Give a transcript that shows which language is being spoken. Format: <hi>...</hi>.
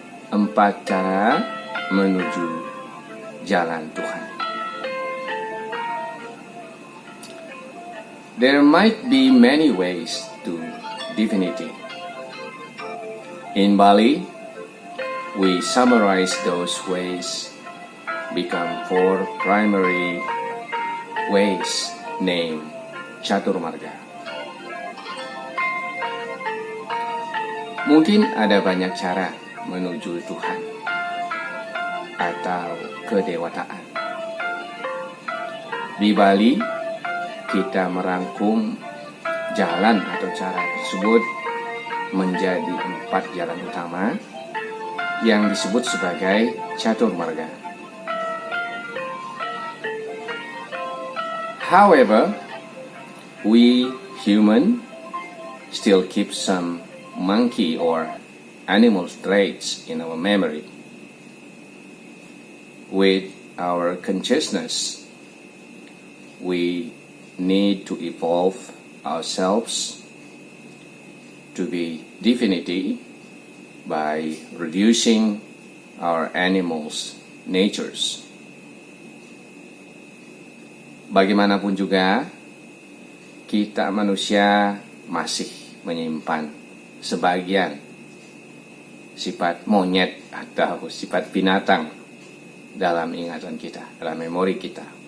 <id>4 cara menuju jalan Tuhan.</id> <en>There might be many ways to divinity. In Bali, we summarize those ways, become 4 primary ways named Caturmarga.</en> <id>Mungkin ada banyak cara menuju Tuhan atau kedewataan. Di Bali, kita merangkum jalan atau cara tersebut menjadi 4 jalan utama yang disebut sebagai Caturmarga.</id> <en>However, we human still keep some monkey or animal traits in our memory. With our consciousness, we need to evolve ourselves to be divinity by reducing our animals' natures.</en> <id>Bagaimanapun juga, kita manusia masih menyimpan sebagian sifat monyet atau sifat binatang dalam ingatan kita, dalam memori kita.</id>